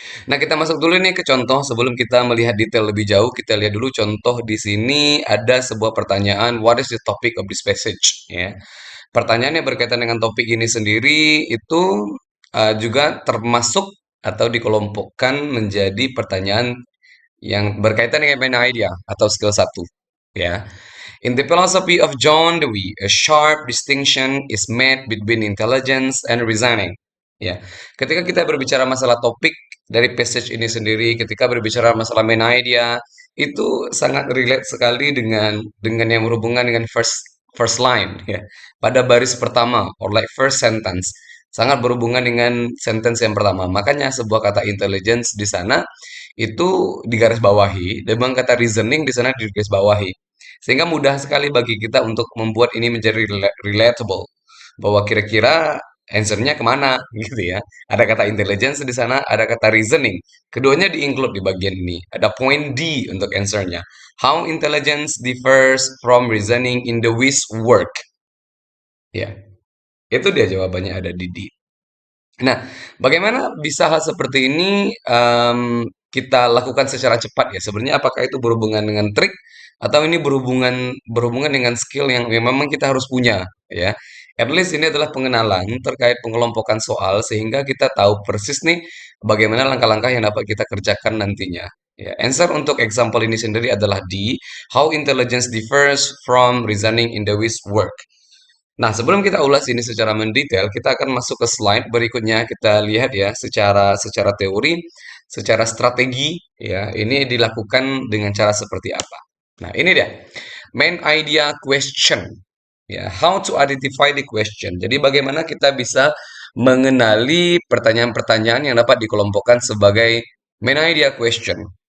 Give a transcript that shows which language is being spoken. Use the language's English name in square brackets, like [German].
[Indonesian] Nah, kita masuk dulu nih ke contoh sebelum kita melihat detail lebih jauh. Kita lihat dulu contoh di sini ada sebuah pertanyaan, [English] what is the topic of this passage? [Indonesian] Ya. Pertanyaan yang berkaitan dengan topik ini sendiri itu juga termasuk atau dikelompokkan menjadi pertanyaan yang berkaitan dengan main idea atau skill satu. Ya. [English] In the philosophy of John Dewey, a sharp distinction is made between intelligence and reasoning. [Indonesian] Ya, ketika kita berbicara masalah topik dari passage ini sendiri, ketika berbicara masalah main idea, itu sangat relate sekali dengan yang berhubungan dengan [English] first first line [Indonesian] ya. Pada baris pertama [English] or like first sentence [Indonesian] sangat berhubungan dengan sentence yang pertama. Makanya sebuah kata intelligence di sana itu digarisbawahi, dan kata reasoning di sana digarisbawahi. Sehingga mudah sekali bagi kita untuk membuat ini menjadi relatable. Bahwa kira-kira answer-nya kemana gitu ya. Ada kata intelligence di sana, ada kata reasoning. Keduanya di-include di bagian ini. Ada point D untuk answer-nya. [English] How intelligence differs from reasoning in the Wish work. [Indonesian] Ya, itu dia jawabannya ada di D. Nah, bagaimana bisa hal seperti ini kita lakukan secara cepat ya? Sebenarnya apakah itu berhubungan dengan trik atau ini berhubungan berhubungan dengan skill yang memang kita harus punya ya? At least ini adalah pengenalan terkait pengelompokan soal sehingga kita tahu persis nih bagaimana langkah-langkah yang dapat kita kerjakan nantinya. Ya, answer untuk example ini sendiri adalah D. [English] How intelligence differs from reasoning in the Wish work. [Indonesian] Nah, sebelum kita ulas ini secara mendetail, kita akan masuk ke slide berikutnya. Kita lihat ya, secara teori, secara strategi, ya, ini dilakukan dengan cara seperti apa. Nah, ini dia. Main idea question. [English] Ya, how to identify the question. [Indonesian] Jadi, bagaimana kita bisa mengenali pertanyaan-pertanyaan yang dapat dikelompokkan sebagai main idea question.